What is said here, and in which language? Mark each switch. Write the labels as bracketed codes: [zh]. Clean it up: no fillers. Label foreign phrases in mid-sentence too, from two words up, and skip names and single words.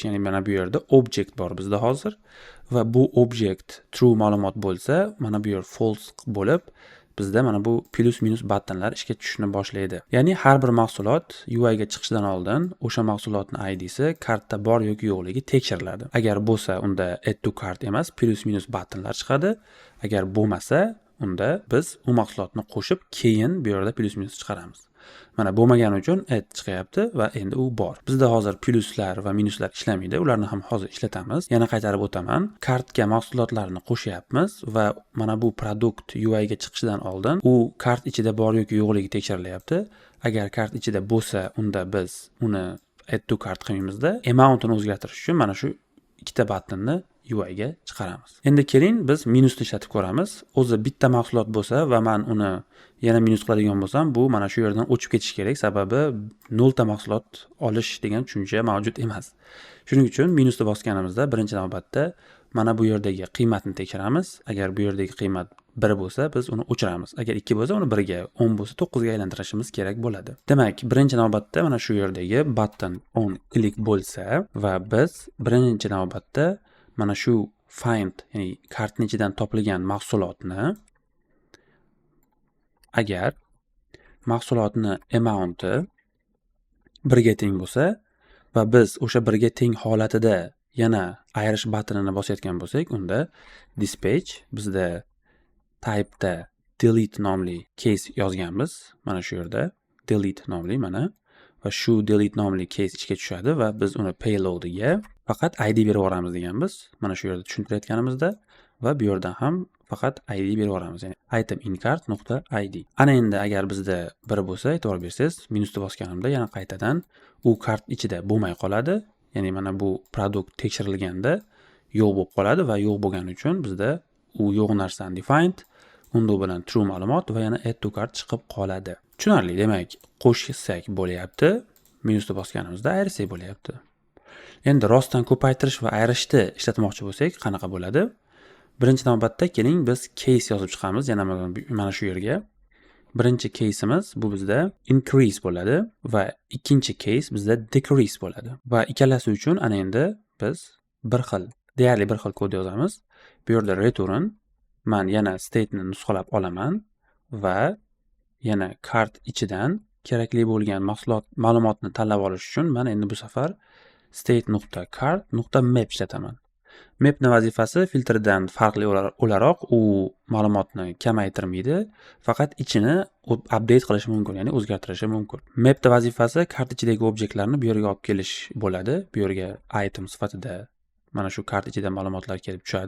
[uz] Ya'ni mana bu yerda object bor bizda hozir va bu object true ma'lumot bo'lsa, mana bu yer false bo'lib, bizda mana bu [en] plus minus [uz] buttonlar ishga tushishni boshlaydi. Ya'ni har bir mahsulot UI ga chiqishdan oldin o'sha mahsulotning idsi kartda bor yoki yo'qligi tekshiriladi. Agar bo'lsa, unda [en] add to cart [uz] emas, [en] plus minus [uz] buttonlar chiqadi. Agar bo'lmasa, unda biz u mahsulotni qo'shib keyin bu yerda [en] plus minus [uz] chiqaramiz. Mana bo'lmagani uchun add chiqyapti va endi u bor. Bizda hozir pluslar va minuslar ishlamaydi. Ularni ham hozir ishlatamiz. Yana qaytarib o'taman. Kartga mahsulotlarni qo'shyapmiz va mana bu produkt UI ga chiqishidan oldin u kart ichida bor yoki yo'qligi tekshirilyapti. Agar kart ichida bo'lsa, unda biz uni [en] add to cart [uz] qilmaymizda. Amountini o'zgartirish uchun mana shu ikkita buttonni UI ga chiqaramiz. Endi keling biz minusni ishlatib ko'ramiz. O'zi bitta mahsulot bo'lsa va men uni yana minus qiladigan bo'lsam, bu mana shu yerdan o'chib ketish kerak, sababi 0 ta mahsulot olish degan tushuncha mavjud emas. Shuning uchun minusni bosganimizda birinchi navbatda mana bu yerdagi qiymatni tekshiramiz. Agar bu yerdagi qiymat 1 bo'lsa, biz uni o'chiramiz. Agar 2 bo'lsa, uni 1 ga, 10 bo'lsa 9 ga aylantirishimiz kerak bo'ladi. Demak, birinchi navbatda mana shu yerdagi [en] button on click [uz] bo'lsa va biz birinchi navbatda mana shu find, ya'ni kartning ichidan topilgan mahsulotni, agar mahsulotni amount'i 1 ga teng bo'lsa va biz o'sha 1 ga teng holatida yana ayirish buttonini bosayotgan bo'lsak, unda dispatch bizda type'da delete nomli case yozganmiz. Mana shu yerda delete nomli mana va shu delete nomli case ichga tushadi va biz uni payload'iga faqat ID berib yuboramiz deganmiz. Mana shu yerda tushuntirayotganimizda va bu yerdan ham faqat ID berib yuboramiz. Ya'ni [en] item in cart.id. [uz] Ana endi agar bizda 1 bo'lsa, e'tibor bersangiz, minusni bosganimda yana qaytadan u kart ichida bo'lmay qoladi. Ya'ni mana bu produkt tekshirilganda yo'q bo'lib qoladi va yo'q bo'lgani uchun bizda u yo'q narsani defined, unda bilan true ma'lumot va yana [en] add to cart [uz] chiqib qoladi. Tushunarli. Demak, qo'shsak bo'lyapti, minusni bosganimizda ayirsak bo'lyapti. Endi rostdan ko'paytirish va ayirishni ishlatmoqchi bo'lsak, qanaqa bo'ladi? Birinchi navbatda keling biz case yozib chiqamiz. Yana mana shu yerga. Birinchi case'imiz bu bizda increase bo'ladi va ikkinchi case bizda decrease bo'ladi. Va ikkalasi uchun ana endi biz deyarli bir xil kod yozamiz. Bu yerda return, men yana state ni nusxalab olaman va yana kart ichidan kerakli bo'lgan mahsulot ma'lumotni tanlab olish uchun men endi bu safar state.cart.map ishlataman. Mapning vazifasi filtrdan farqli o'laroq u ma'lumotni kamaytirmaydi, faqat ichini update qilishi mumkin, ya'ni o'zgartirishi mumkin. Mapning vazifasi kart ichidagi obyektlarni bu yerga olib kelish bo'ladi. Bu yerga item sifatida mana shu kart ichida ma'lumotlar kelib tushadi.